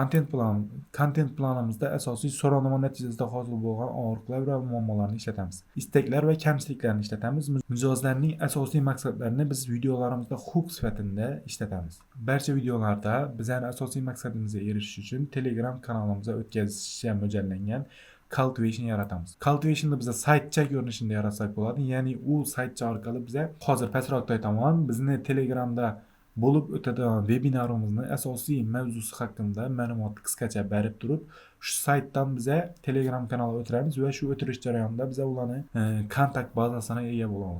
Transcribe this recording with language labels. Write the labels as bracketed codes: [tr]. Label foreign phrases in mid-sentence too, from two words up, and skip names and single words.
[uz] Kontent planimizda asosiy so'rovnoma natijasida hosil bo'lgan og'riqlar va muammolarni ishlatamiz. Istaklar va kamchiliklarni ishlatamiz. Mijozlarning asosiy maqsadlarini biz videolarimizda hook sifatida ishlatamiz. Barcha videolarda bizning asosiy maqsadimizga erishish uchun Telegram kanalimizga o'tkazishga mo'ljallangan [en] call to action [uz] yaratamiz. [en] Call to action'ni [uz] biza saytcha ko'rinishida yaratsak bo'ladi. Ya'ni u saytcha orqali biza hozir pastroqda aytaman, bizni Telegramda bo'lib o'tadigan webinarimizni asosiy mavzusi haqida ma'lumot qisqacha berib turib, shu saytdan biza Telegram kanaliga o'tiramiz va shu o'tirish jarayonida biza ularni kontakt bazasiga ega bo'lamiz.